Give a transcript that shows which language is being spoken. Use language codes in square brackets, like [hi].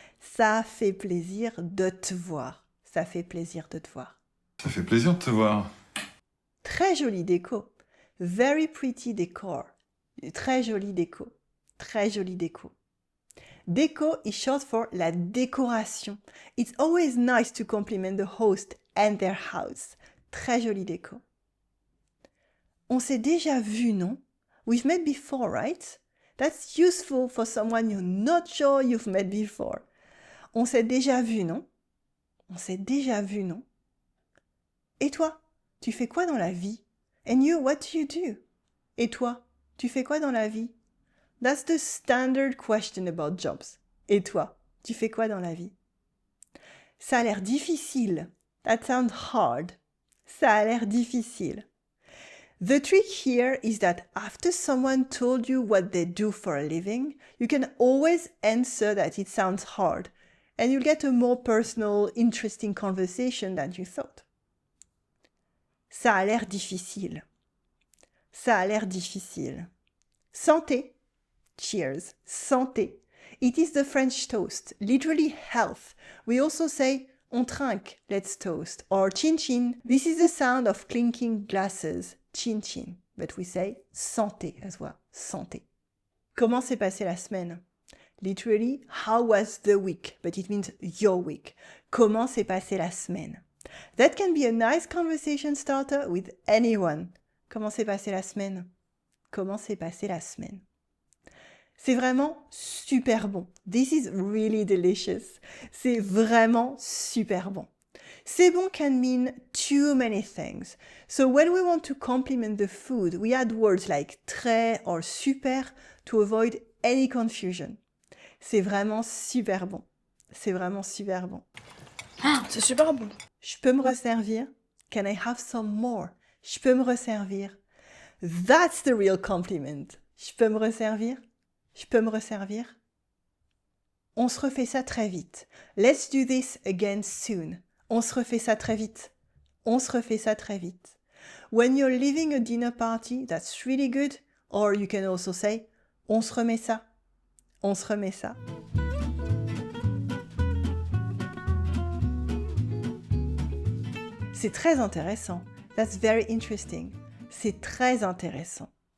[fr] Ça fait plaisir de te voir. Ça fait plaisir de te voir. Ça fait plaisir de te voir. Très jolie déco. [en] Very pretty decor. [fr] Très jolie déco. Très jolie déco. [en] Déco is short for la décoration. It's always nice to compliment the host and their house. [fr] Très jolie déco. On s'est déjà vu, non? [en] We've met before, right? That's useful for someone you're not sure you've met before. [fr] On s'est déjà vu, non? On s'est déjà vu, non? Et toi, tu fais quoi dans la vie? [en] And you, what do you do? [fr] Et toi, tu fais quoi dans la vie? [en] That's the standard question about jobs. [fr] Et toi, tu fais quoi dans la vie? Ça a l'air difficile. [en] That sounds hard. [fr] Ça a l'air difficile. [en] The trick here is that after someone told you what they do for a living, you can always answer that it sounds hard, and you'll get a more personal, interesting conversation than you thought. [fr] Ça a l'air difficile. Ça a l'air difficile. Santé. Cheers. Santé. [en] It is the French toast, literally health. We also say [fr] on trinque, [en] let's toast, or chin chin. This is the sound of clinking glasses, chin chin. But we say santé as well, santé. [fr] Comment s'est passée la semaine? [en] Literally, how was the week? But it means your week. [fr] Comment s'est passée la semaine? [en] That can be a nice conversation starter with anyone. [fr] Comment s'est passée la semaine? Comment s'est passée la semaine? C'est vraiment super bon. [en] This is really delicious. [fr] C'est vraiment super bon. [en] C'est bon can mean too many things. So when we want to compliment the food, we add words like très or super to avoid any confusion. [fr] C'est vraiment super bon. C'est vraiment super bon. Ah, c'est super bon. Je peux me resservir? [en] Can I have some more? [fr] Je peux me resservir? [en] That's the real compliment. [fr] Je peux me resservir? Je peux me resservir? On se refait ça très vite. [en] Let's do this again soon. [fr] On se refait ça très vite. On se refait ça très vite. [en] When you're leaving a dinner party, that's really good. Or you can also say, [fr] on se remet ça. On se remet ça. C'est très intéressant. [en] That's very interesting. [fr] C'est très intéressant.